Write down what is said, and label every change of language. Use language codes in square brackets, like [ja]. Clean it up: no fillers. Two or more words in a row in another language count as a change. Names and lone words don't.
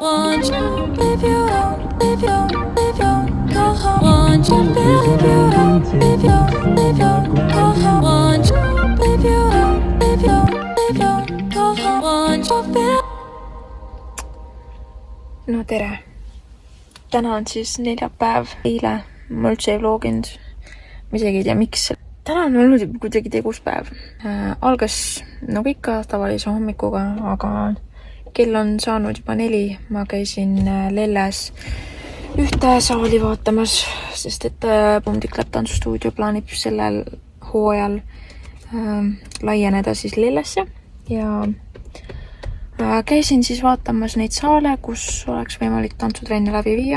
[en] Want you, leave you alone, leave you alone, leave you alone, go home. Want you, leave you alone, leave you alone, leave you alone, go home. Want you, leave you alone, leave you alone, leave you alone, go home. Want you, [et] No tere. Täna on siis neljapäev. Eile ma üldse ei vloginud. Ma isegi ei tea, miks. Täna on olnud kuidagi tegus päev. Algas nagu ikka tavalise hommikuga, aga kell on saanud juba 4. Ma käisin Lelles ühte saali vaatamas, sest et Boomtiklat tantsustuudio plaanib sellel hooajal laieneda siis Lellesse ja käisin siis vaatamas neid saale, kus oleks võimalik tantsutrenne läbi viia.